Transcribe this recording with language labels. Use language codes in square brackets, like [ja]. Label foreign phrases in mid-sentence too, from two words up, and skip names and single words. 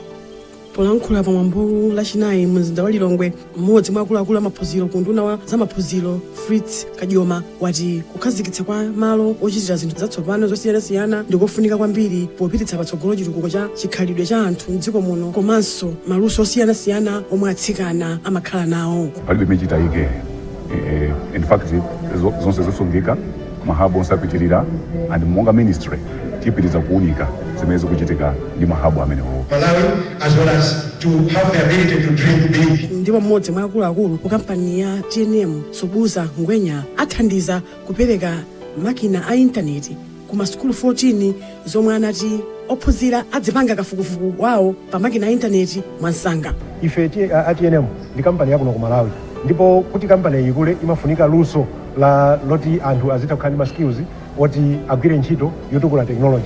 [ny] Polankhula pa mwambo lachinayi mzinda wa Lilongwe, mmodzi mwa akuluakulu amaphunziro ku nduna wa zamaphunziro Fritz Kajoma wati kukhazikitsa kwa malo ochitira zinthu zatsopano zosiyanasiyana ndikofunika kwambiri popititsa patsogolo chitukuko cha chikhalidwe cha anthu m'dziko muno komanso maluso osiyanasiyana omwe atsikana amakhala nawo. Palibe michitayike [en] in fact [ny] zonse zosungika mahabu onse apitirira and monga ministry tipitiriza kuunika zimene zikuchitika ndi mahabu amenewo. [en] Malawi as well as to have the ability to dream big. [ny] Ndipo mmodzi mwa akuluakulu ku kampani ya TNM Sobuza Ngwenya athandiza kupereka makina a intaneti ku masukulu 14 zomwe anati ophunzira adzipanga kafukufuku wawo pa makina a intaneti mwansanga. Ife TNM ndi kampani yakuno ku Malawi, ndipo kuti kampani iyi ikule imafunika luso loti anthu azitha kukhala ndi ma skills oti agwire ntchito yotukula technology.